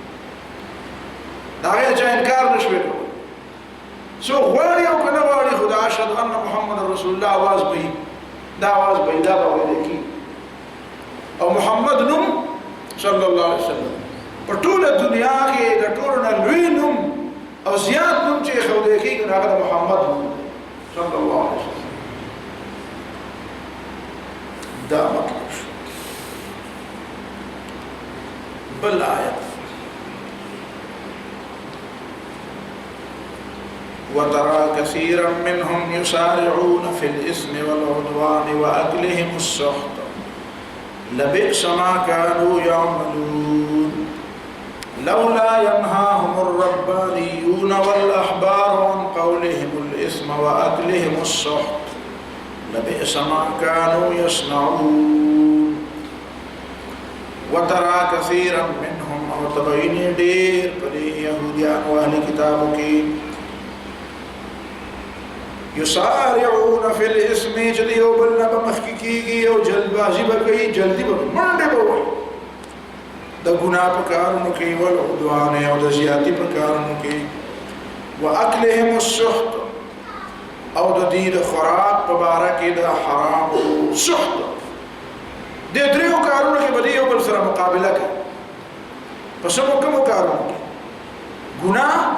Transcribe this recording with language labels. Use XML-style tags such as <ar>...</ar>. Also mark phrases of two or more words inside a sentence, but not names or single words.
<ps>د هغې چا انکار نه شوی کولی څوک غواړي او که نه غواړي خو د</ps> <ar>اشهد ان محمد رسول الله</ar> <ps>آواز به وي دا آواز به وي دا به ویلی کېږي او محمد نوم</ps> <ar>صلی الله علیه وسلم</ar> <ps>په ټوله دنیا کې د ټولو نه لوی نوم او زیات نوم چې ایښودی کېږي نو هغه د محمد نوم</ps> <ar>صلی الله علیه وسلم</ar> <ps>دا مطلب شو بل آیت</ps> <ar>وترى كثيرا منهم يسارعون في الإثم والعدوان وأكلهم السحت لبئس ما كانوا يعملون لولا ينهاهم الربانيون والأحبار عن قولهم الإثم وأكلهم السحت لبئس ما كانوا يصنعون وترى كثيرا منهم</ar> <ps>او تبعين دير پدې يهوديان واهل کتابو کې</ps> <ar>يسارعون في الاسم</ar> <ps>چې یو بل نه مخکې کېږي او جلدبازي به کوي جلدي به منډه به وایي د ګناه په کارونو کې والعدوان او د زیاتي په کارونو کې</ps> <ar>واکلهم السحت</ar> <ps>او د دې د خوراک په باره کې د حرام او سحت د دریو کارونو کې به یو بل سره مقابله کوي پس کومو کارونو کې ګناه</ps>